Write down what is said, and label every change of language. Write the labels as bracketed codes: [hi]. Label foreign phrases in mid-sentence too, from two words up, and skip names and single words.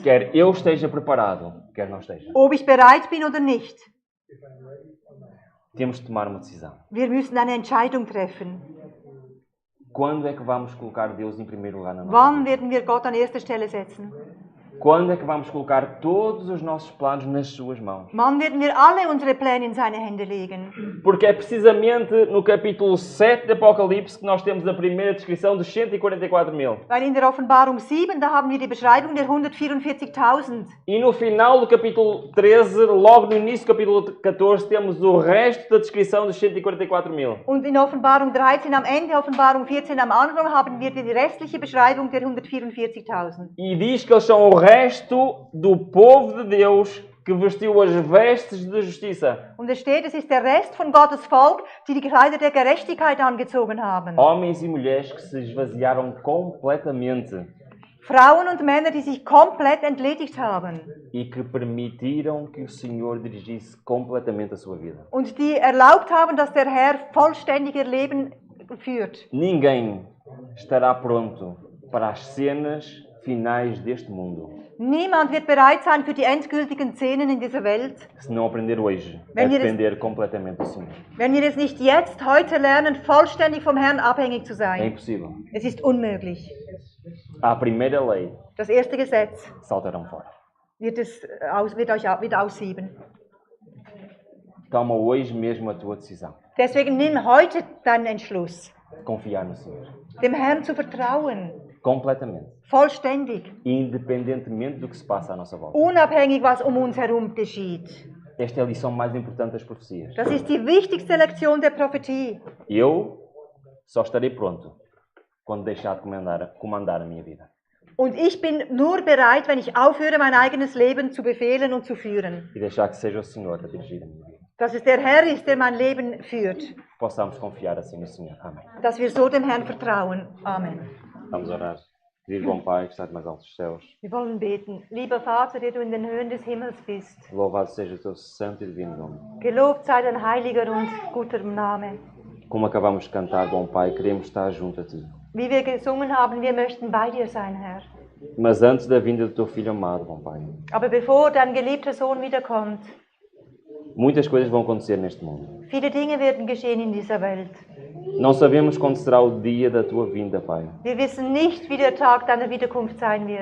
[pt] Quer eu esteja preparado, quer não esteja. [de] Ob ich bereit bin oder nicht, [pt] Temos de tomar uma decisão. [de] wir müssen eine Entscheidung treffen. [pt] Quando é que vamos colocar Deus em primeiro lugar na nossa [de] Wann [pt] vida? [de] werden wir Gott an erster Stelle setzen? [pt] Quando é que vamos colocar todos os nossos planos nas suas mãos? [de] Wann werden wir alle unsere Pläne in seine Hände legen? [pt] Porque é precisamente no capítulo 7 de Apocalipse que nós temos a primeira descrição dos 144.000. [de] Weil in der Offenbarung 7, da haben wir die Beschreibung der 144.000. [pt] E no final do capítulo 13, logo no início do capítulo 14, temos o resto da descrição dos 144.000. [de] Und in Offenbarung 13 am Ende, Offenbarung 14 am Anfang haben wir die restliche Beschreibung der 144.000. [pt] E diz que eles são o resto do povo de Deus que vestiu as vestes de justiça. [de] Und es steht, es ist der Rest von Gottes Volk, die die Kleider der Gerechtigkeit angezogen haben. [pt] Homens e mulheres que se esvaziaram completamente [de] Frauen und Männer, die sich komplett entledigt haben. [pt] e que permitiram que o Senhor dirigisse completamente a sua vida. [de] Und die erlaubt haben, dass der Herr vollständig ihr Leben führt. [pt] Ninguém estará pronto para as cenas finais deste mundo [de] Niemand wird bereit sein für die endgültigen Szenen in dieser Welt, [pt] se não aprender hoje a [de] Wenn wir das- [pt] depender completamente do Senhor. [de] wenn wir es nicht jetzt, heute lernen, vollständig vom Herrn abhängig zu [pt] É [de] sein. [pt] impossível. [de] Es ist unmöglich. [pt] À primeira lei [de] Das erste Gesetz [pt] saltarão fora. [de] wird aussieben. [pt] Toma hoje mesmo a tua decisão [de] Deswegen nimm heute deinen Entschluss, [pt] de confiar no Senhor. [de] dem Herrn zu vertrauen, [pt] Completamente. [de] vollständig, [pt] Independentemente do que se passa à nossa volta. [de] unabhängig, was um uns herum geschieht. [pt] Esta é a lição mais importante das profecias. [de] Das ist die wichtigste Lektion der Prophetie. [pt] Eu só estarei pronto quando deixar de comandar a minha vida. [de] Und ich bin nur bereit, wenn ich aufhöre, mein eigenes Leben zu befehlen und zu führen. [pt] E deixar que seja o Senhor a dirigir a minha vida. [de] Dass es der Herr ist, der mein Leben führt. [pt] Possamos confiar assim no Senhor. Amém. [de] Dass wir so dem Herrn vertrauen. Amen. [pt] Vamos orar. Querido bom Pai que estás mais alto dos céus, [de] Wir wollen beten. Lieber Vater, der du in den Höhen des Himmels bist, [pt] louvado seja o teu santo e divino nome. [de] gelobt sei dein heiliger und guter Name. [pt] Como acabamos de cantar, bom Pai, queremos estar junto a Ti. [de] Wie wir gesungen haben, wir möchten bei dir sein, Herr. [pt] Mas antes da vinda do Teu Filho amado, bom Pai, [de] Aber bevor dein geliebter Sohn wiederkommt, [pt] Muitas coisas vão acontecer neste mundo. [de] Viele Dinge werden geschehen in dieser Welt. [pt] Não sabemos quando será o dia da tua vinda, Pai. [de] Wir wissen nicht, wie der Tag deiner Wiederkunft sein wird.